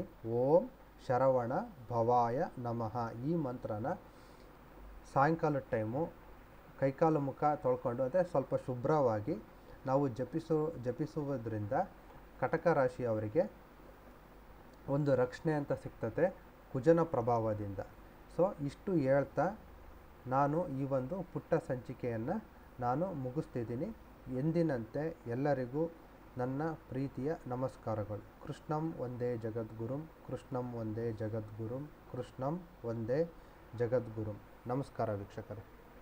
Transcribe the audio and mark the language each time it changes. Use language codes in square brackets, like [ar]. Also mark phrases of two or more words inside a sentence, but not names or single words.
[sa] ಓಂ ಶರವಣ ಭವಾಯ ನಮಃ [kn] ಈ ಮಂತ್ರನ ಸಾಯಂಕಾಲದ ಟೈಮು ಕೈಕಾಲು ಮುಖ ತೊಳ್ಕೊಂಡು ಅಂದರೆ ಸ್ವಲ್ಪ ಶುಭ್ರವಾಗಿ ನಾವು ಜಪಿಸುವುದರಿಂದ ಕಟಕ ರಾಶಿಯವರಿಗೆ ಒಂದು ರಕ್ಷಣೆ ಅಂತ ಸಿಗ್ತದೆ ಕುಜನ ಪ್ರಭಾವದಿಂದ. ಸೊ ಇಷ್ಟು ಹೇಳ್ತಾ ನಾನು ಈ ಒಂದು ಪುಟ್ಟ ಸಂಚಿಕೆಯನ್ನು ನಾನು ಮುಗಿಸ್ತಿದ್ದೀನಿ. ಎಂದಿನಂತೆ ಎಲ್ಲರಿಗೂ ನನ್ನ ಪ್ರೀತಿಯ ನಮಸ್ಕಾರಗಳು. [sa] ಕೃಷ್ಣಂ ವಂದೇ ಜಗದ್ಗುರುಂ, ಕೃಷ್ಣಂ ವಂದೇ ಜಗದ್ಗುರುಂ, ಕೃಷ್ಣಂ ವಂದೇ ಜಗದ್ಗುರುಂ. [kn] ನಮಸ್ಕಾರ ವೀಕ್ಷಕರೇ.